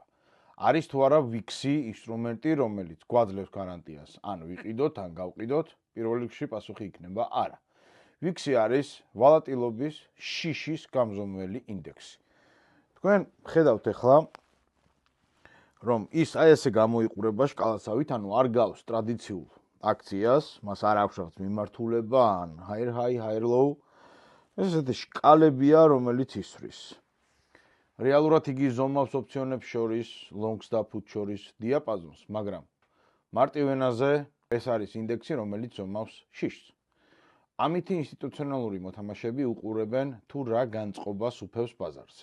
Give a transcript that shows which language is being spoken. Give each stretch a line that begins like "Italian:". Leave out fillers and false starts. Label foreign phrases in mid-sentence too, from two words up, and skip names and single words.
Georgian: არის თუ არა ვიქსი ინსტრუმენტი, რომელიც გვაძლევს გარანტიას, ან ვიყიდოთ, ან გავყიდოთ, პირველ რიგში პასუხი იქნება არა. ვიქსი არის ვალატილობის შიშის გამზომველი ინდექსი. თქვენ ხედავთ ახლა, რომ ის აი ესე გამოიყურება შკალასავით, ანუ არ გავს ტრადიციულ აქციას, მას არ აქვს მიმართულება, ან
English: higher high, higher low.
Georgian: ესეთი შკალებია, რომელიც ისვრის. რეალურად იგი ზომავს ოფციონებს შორის, longs და puts შორის დიაპაზონს, მაგრამ მარტივ ენაზე ეს არის ინდექსი, რომელიც ზომავს შიშს. ამითი ინსტიტუციონალური მოთამაშეები უყურებენ თუ რა განწყობას უფევს ბაზარზე.